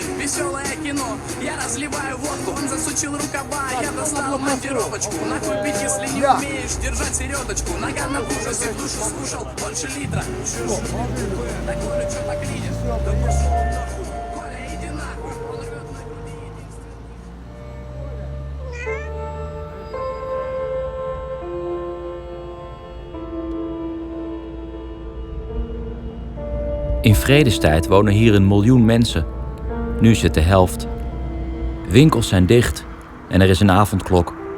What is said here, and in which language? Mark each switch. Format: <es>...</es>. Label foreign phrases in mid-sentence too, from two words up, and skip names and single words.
<ru>Веселое кино, я разливаю водку. Он засучил рукава, я достал монтировочку. Нахуй бить, если не умеешь держать середочку. Нога на ужасе, в душу скушал больше литра. Так Коля, чё так лидишь? Да пошёл нахуй. Коля, иди нахуй. Он рвёт на груди</ru> <nl>In vredestijd wonen hier 1 miljoen mensen. Nu is het de helft. Winkels zijn dicht en er is een avondklok.</nl>